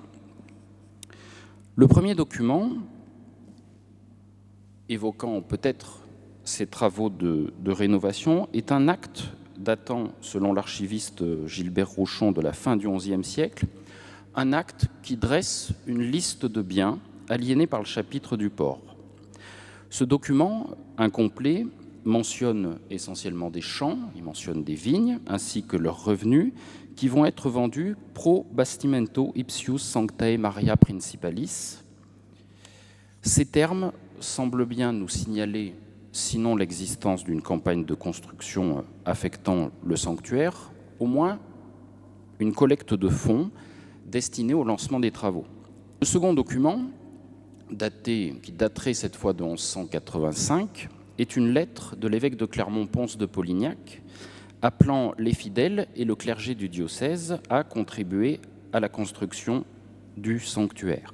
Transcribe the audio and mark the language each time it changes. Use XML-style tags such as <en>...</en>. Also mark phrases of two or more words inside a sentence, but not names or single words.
<fr>Le premier document, évoquant peut-être ces travaux de rénovation, est un acte datant, selon l'archiviste Gilbert Rouchon, de la fin du XIe siècle, un acte qui dresse une liste de biens aliénés par le chapitre du port. Ce document, incomplet, mentionne essentiellement des champs, il mentionne des vignes, ainsi que leurs revenus, qui vont être vendus</fr> <la>pro bastimento ipsius sanctae Maria principalis.</la> <fr>Ces termes semblent bien nous signaler, sinon l'existence d'une campagne de construction affectant le sanctuaire, au moins une collecte de fonds destinée au lancement des travaux. Le second document, qui daterait cette fois de 1185, est une lettre de l'évêque de Clermont-Ponce de Polignac, appelant les fidèles et le clergé du diocèse à contribuer à la construction du sanctuaire.</fr>